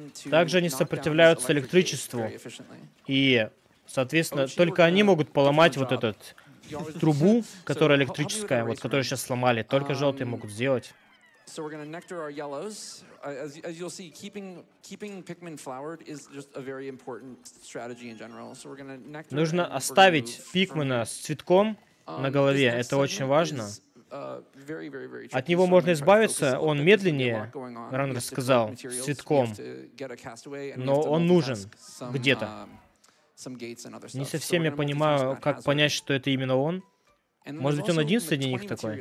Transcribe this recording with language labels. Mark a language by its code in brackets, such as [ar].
[ru] Также они сопротивляются электричеству. И, соответственно, только они могут поломать вот эту трубу, которая электрическая, вот которую сейчас сломали. Только желтые могут сделать. [en] So we're going to nectar our yellows. As you'll see, keeping Pikmin flowered is just a very important strategy in general. So we're going to nectar. [ru] Нужно оставить пикмена с цветком на голове. Это очень важно. От него можно избавиться, он медленнее, Раннер сказал, с цветком, но он нужен где-то. Не совсем я понимаю, как понять, что это именно он. Может быть, он один среди них такой?